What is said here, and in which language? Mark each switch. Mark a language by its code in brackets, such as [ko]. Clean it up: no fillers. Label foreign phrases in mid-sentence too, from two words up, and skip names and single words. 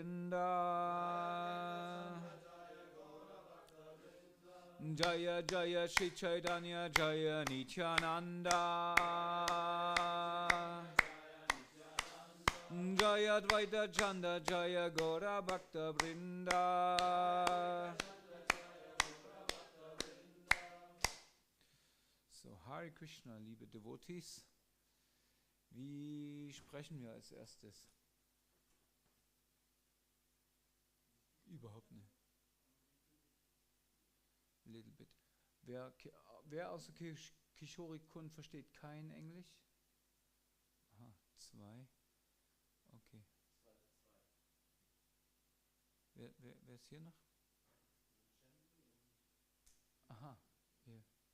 [sa] Vrinda Jaya Jaya Shri Caitanya Jaya Nityananda Jaya Dvaita Chanda Jaya Gora Bhakta Vrinda So Hare Krishna, [de] liebe Devotees. Wie sprechen wir als erstes? Überhaupt nicht. [en] Little bit. [de] Wer außer Kishori Kun versteht kein Englisch? Aha, 2. Okay. Wer ist hier noch? Aha, hier.